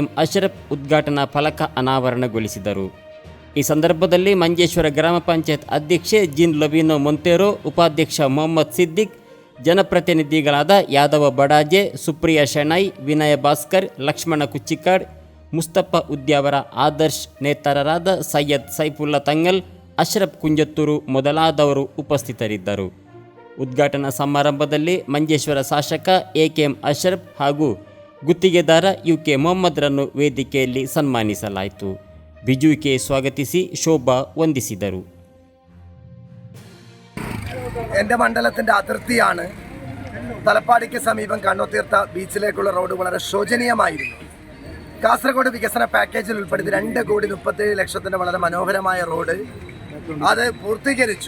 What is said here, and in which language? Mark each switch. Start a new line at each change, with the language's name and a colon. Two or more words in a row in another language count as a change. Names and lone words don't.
Kannada: ಅಶ್ರಫ್ ಉದ್ಘಾಟನಾ ಫಲಕ ಅನಾವರಣಗೊಳಿಸಿದರು. ಈ ಸಂದರ್ಭದಲ್ಲಿ ಮಂಜೇಶ್ವರ ಗ್ರಾಮ ಪಂಚಾಯತ್ ಅಧ್ಯಕ್ಷೆ ಜಿನ್ ಲೊಬಿನೋ ಮೊಂತೆರೋ, ಉಪಾಧ್ಯಕ್ಷ ಮೊಹಮ್ಮದ್ ಸಿದ್ದಿಕ್, ಜನಪ್ರತಿನಿಧಿಗಳಾದ ಯಾದವ ಬಡಾಜೆ, ಸುಪ್ರಿಯಾ ಶೆಣೈ, ವಿನಯ ಭಾಸ್ಕರ್, ಲಕ್ಷ್ಮಣ ಕುಚ್ಚಿಕಾಡ್, ಮುಸ್ತಫ ಉದ್ಯಾವರ, ಆದರ್ಶ್ ನೇತಾರರಾದ ಸೈಯದ್ ಸೈಫುಲ್ಲಾ ತಂಗಲ್, ಅಶ್ರಫ್ ಕುಂಜತ್ತೂರು ಮೊದಲಾದವರು ಉಪಸ್ಥಿತರಿದ್ದರು. ಉದ್ಘಾಟನಾ ಸಮಾರಂಭದಲ್ಲಿ ಮಂಜೇಶ್ವರ ಶಾಸಕ ಎ.ಕೆ.ಎಂ. ಅಶ್ರಫ್ ಹಾಗೂ ಗುತ್ತಿಗೆದಾರ ಯು.ಕೆ. ಮೊಹಮ್ಮದ್ರನ್ನು ವೇದಿಕೆಯಲ್ಲಿ ಸನ್ಮಾನಿಸಲಾಯಿತು. ಬಿಜುಕೆ സ്വാഗതിಸಿ ശോഭ ವಂದಿಸಿದರು.
Malayalam: എൻ്റെ മണ്ഡലത്തിൻ്റെ അതിർത്തിയാണ്. തലപ്പാടിക്ക് സമീപം കണ്ണോത്തീർത്ത ബീച്ചിലേക്കുള്ള റോഡ് വളരെ ശോചനീയമായിരുന്നു. കാസർഗോഡ് വികസന പാക്കേജിൽ ഉൾപ്പെടുത്തി 2,37,00,000 വളരെ മനോഹരമായ റോഡ് അത് പൂർത്തീകരിച്ചു.